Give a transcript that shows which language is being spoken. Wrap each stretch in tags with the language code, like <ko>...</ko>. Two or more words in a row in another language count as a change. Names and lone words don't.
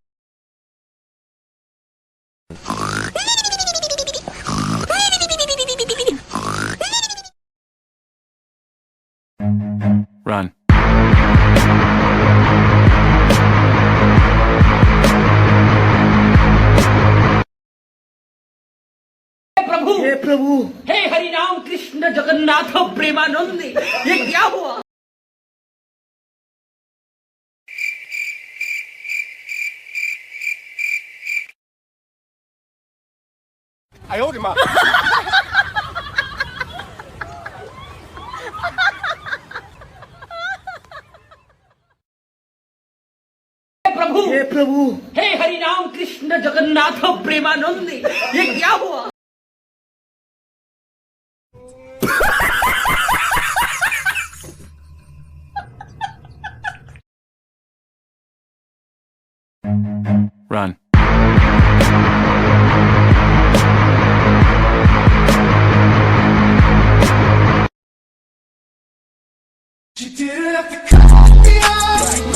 <en>Run.</en> <hi>प्रभु हे प्रभु हे हरि राम कृष्ण जगन्नाथ प्रेमानंदी ये क्या हुआ</hi> <zh>哎呦我的妈！</zh> <hi>प्रभु हे प्रभु हे हरि राम कृष्ण जगन्नाथ प्रेमानंदी ये क्या हुआ</hi> <en>Run. You didn't have to cut me off.</en>